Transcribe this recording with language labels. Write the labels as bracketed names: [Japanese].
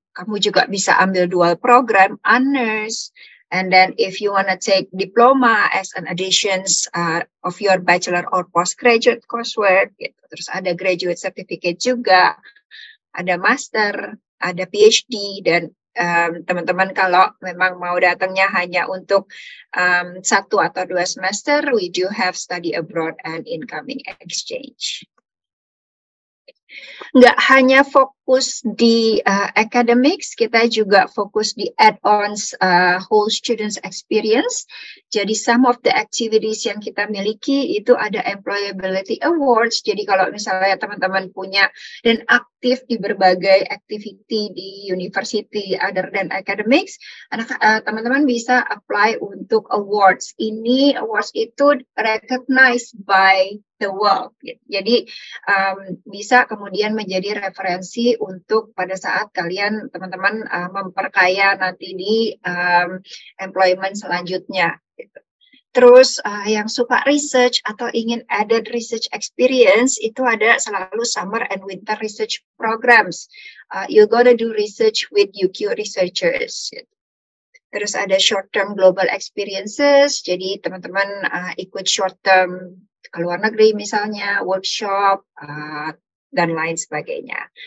[Indonesian] Kamu juga bisa ambil dual program, honors. [English] And then if you want to take diploma as an additions of your bachelor or postgraduate coursework, gitu. [Indonesian] Terus ada graduate certificate juga, ada master, ada PhD, dan teman-teman kalau memang mau datangnya hanya untuk 1 atau 2 semester, [English] we do have study abroad and incoming exchange. [Indonesian] Nggak hanya fokus di academics, kita juga fokus di add-ons whole students experience. Jadi [English] some of the activities [Indonesian] yang kita miliki itu ada employability awards. Jadi kalau misalnya teman-teman punya dan aktif di berbagai activity di university other than academics, teman-teman bisa apply untuk awards. [English] Ini awards itu recognized by the world. [Indonesian] Jadi bisa kemudian menjadi referensi untuk pada saat kalian teman-teman memperkaya nanti di employment selanjutnya. Gitu. Terus yang suka research atau ingin added research experience itu ada selalu [English] summer and winter research programs. You're gonna do research with UQ researchers. [Indonesian] Gitu. Terus ada short term global experiences. Jadi teman-teman ikut short term ke luar negeri misalnya, workshop, dan lain sebagainya.